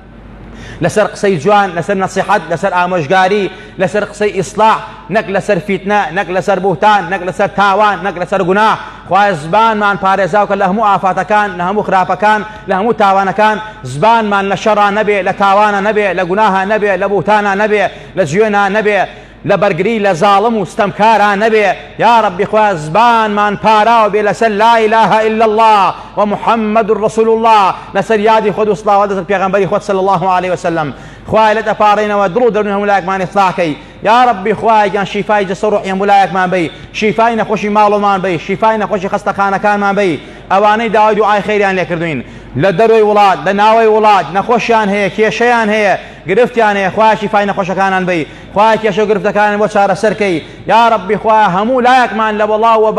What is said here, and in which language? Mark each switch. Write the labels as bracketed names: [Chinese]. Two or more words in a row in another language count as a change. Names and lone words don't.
[Central Kurdish] لەسەر قسەی جوان لەسەر نەسیحەت لەسەر ئامۆژگاری لەسەر قسەی ئیسلاح نەک لەسەر فیتنە نەک لەسەر بوهتان نەک لەسەر تاوان نەک لەسەر گوناح خوای زبانمان پارێزاوکە لە هەموو ئافاتەکان لە هەموو خراپەکان لە هەموو تاوانەکان زبانمان لە شەڕا نەبێ لە تاوانە نەبێ لە گوناها نەبێ لە بوهتانە نەبێ لە جوێنە نەبێ لە بەرگری لە زاڵم و ستەمکاران نەبێ [Arabic] یا ربی [Central Kurdish] خوا زبانمان پاراوە بێ لەسەر [Arabic] لا إله إلا الله ومحمد رسول الله [Central Kurdish] لەسەر یادی خۆت و سڵاوات لەسەر پێغەمبەری خۆت [Arabic] صلی الله عليه وسلم [Central Kurdish] خوای لێت ئەپارڕێنەوە دڵ و دەرونی هەموو لایەکمان ئیسڵاحکەی [Arabic] یا ربی [Central Kurdish] خوای گیان شیفای جەسە و ڕوحی هەموو لایەکمان بی شیفای نەخۆشی ماڵۆمان بی شیفای نەخۆشی خەستەخانەکانمان بی ئەوانەی داوای دوعای خەیریان لێ کردوین لە دەروی وڵات لە ناوەی وڵات نەخۆشیان هەیە کێشەیان هەیە گرفتیان هەیە خوای شیفای نەخۆشەکانان بی خوای کێشە و گرفتەکانیان بۆ چارەسەرکەی [Arabic] یا ربی [Central Kurdish] خوای هەموو لایەکمان لە وەڵا و